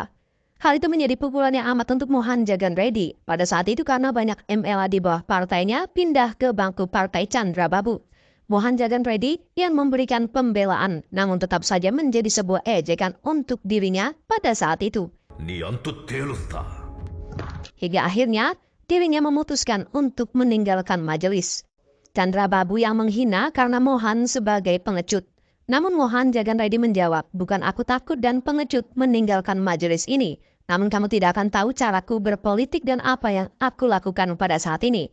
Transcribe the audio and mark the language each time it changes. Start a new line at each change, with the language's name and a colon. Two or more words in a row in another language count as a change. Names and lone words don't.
Indonesian: Hal itu menjadi pukulan yang amat untuk Mohan Jagan Reddy pada saat itu karena banyak MLA di bawah partainya pindah ke bangku partai Chandrababu. Mohan Jagan Reddy yang memberikan pembelaan, namun tetap saja menjadi sebuah ejekan untuk dirinya pada saat itu.
Telugu: నీ అంతు తేలుస్తా.
Indonesian: Hingga akhirnya, dirinya memutuskan untuk meninggalkan majelis. Chandrababu yang menghina karena Mohan sebagai pengecut. Namun Mohan Jagan Reddy menjawab, bukan aku takut dan pengecut meninggalkan majelis ini. Namun kamu tidak akan tahu caraku berpolitik dan apa yang aku lakukan pada saat ini.